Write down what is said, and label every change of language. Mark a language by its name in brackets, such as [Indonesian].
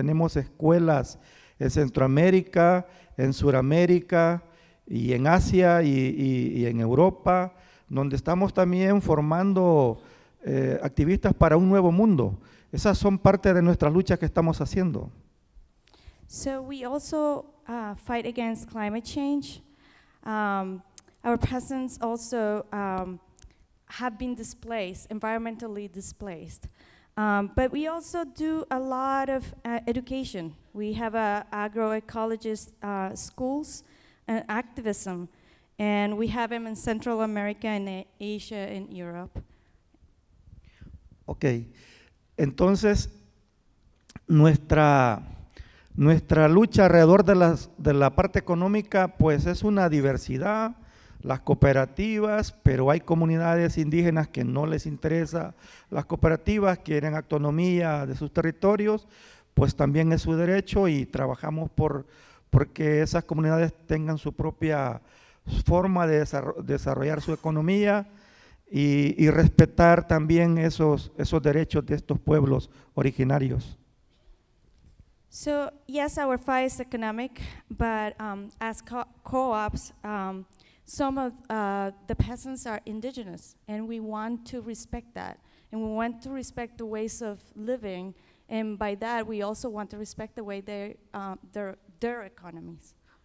[Spanish] Tenemos escuelas en Centroamérica, en Suramérica y en Asia y en Europa, donde estamos también formando activistas para un nuevo mundo. Esas son parte de nuestras luchas que estamos haciendo. [English] So we also fight against climate change. Our peasants also have been displaced, environmentally displaced. But we also do a lot of education. We have agroecologist schools and activism, and we have them in Central America and Asia and Europe. [Spanish] Ok, entonces nuestra lucha alrededor de la parte económica pues es una diversidad, las cooperativas, pero hay comunidades indígenas que no les interesa las cooperativas, quieren autonomía de sus territorios, pues también es su derecho, y trabajamos porque esas comunidades tengan su propia forma de desarrollar su economía y respetar también esos derechos de estos pueblos originarios. [English] So yes, our fight is economic, but as co-ops, some of the peasants are indigenous, and we want to respect that. And we want to respect the ways of living, and by that we also want to respect the way their economies.